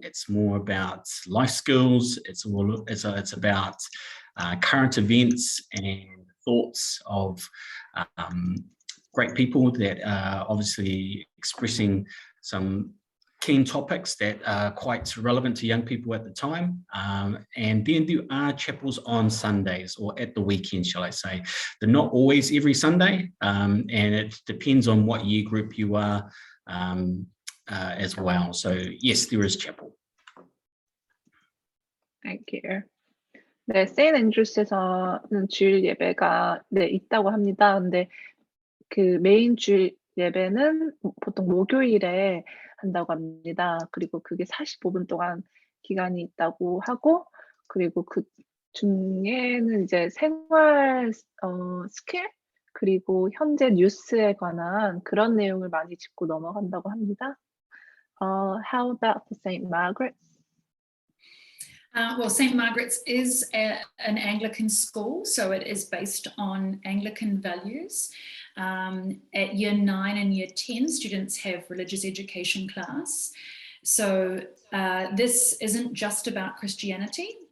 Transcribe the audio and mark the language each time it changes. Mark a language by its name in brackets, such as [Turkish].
[English] It's more about life skills. It's about current events and thoughts of great people that are obviously expressing some keen topics that are quite relevant to young people at the time. And then there are chapels on Sundays or at the weekend, shall I say. They're not always every Sunday, and it depends on what year group you are as well. So yes, there is chapel. Thank you. [Korean] 네, 세인앤드루스에서는 주일 예배가 있다고 합니다. 근데 그 메인 주일 예배는 보통 목요일에 한다고 합니다. 그리고 그게 45분 동안 기간이 있다고 하고, 그리고 그 중에는 이제 생활 스킬 그리고 현재 뉴스에 관한 그런 내용을 많이 짚고 넘어간다고 합니다. [English] How about for St. Margaret's? Well, St. Margaret's is an Anglican school, so it is based on Anglican values. At year 9 and year 10, students have religious education class. So this isn't just about Christianity.